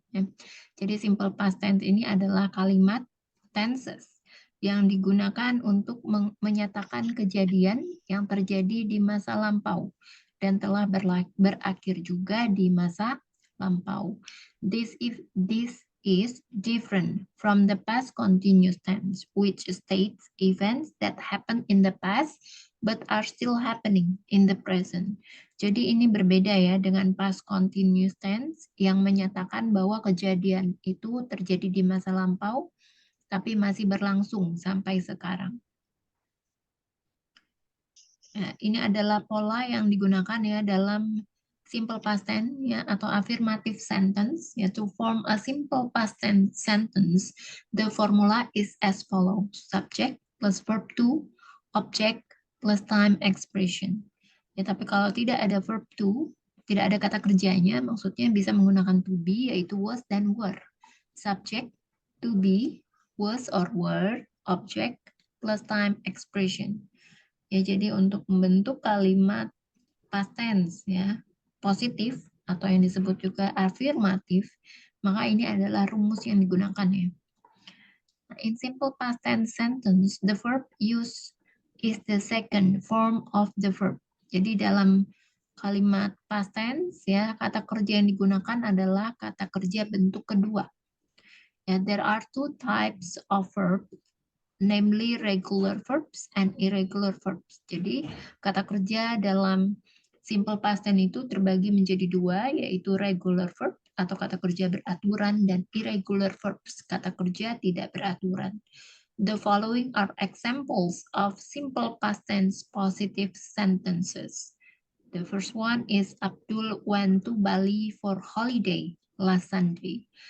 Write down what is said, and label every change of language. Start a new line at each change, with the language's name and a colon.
Indonesian: Ya. Jadi simple past tense ini adalah kalimat tenses yang digunakan untuk menyatakan kejadian yang terjadi di masa lampau dan telah berakhir juga di masa lampau.
English: This is different from the past continuous tense, which states events that happened in the past but are still happening in the present.
Indonesian: Jadi ini berbeda ya dengan past continuous tense yang menyatakan bahwa kejadian itu terjadi di masa lampau tapi masih berlangsung sampai sekarang. Nah, ini adalah pola yang digunakan ya dalam simple past tense ya atau affirmative sentence ya.
English: To form a simple past tense sentence, the formula is as follows: subject plus verb to, object plus time expression.
Indonesian: Ya, tapi kalau tidak ada verb to, tidak ada kata kerjanya, maksudnya bisa menggunakan to be, yaitu was dan were.
English: Subject, to be, was or were, object plus time expression.
Indonesian: Ya, jadi untuk membentuk kalimat past tense ya, positif atau yang disebut juga afirmatif, maka ini adalah rumus yang digunakan ya.
English: In simple past tense sentence, the verb use is the second form of the verb.
Indonesian: Jadi dalam kalimat past tense ya, kata kerja yang digunakan adalah kata kerja bentuk kedua.
English: Ya, there are two types of verb, namely regular verbs and irregular verbs.
Indonesian: Jadi kata kerja dalam simple past tense itu terbagi menjadi dua, yaitu regular verb atau kata kerja beraturan dan irregular verbs, kata kerja tidak beraturan.
English: The following are examples of simple past tense positive sentences. The first one is Abdul went to Bali for holiday last Sunday.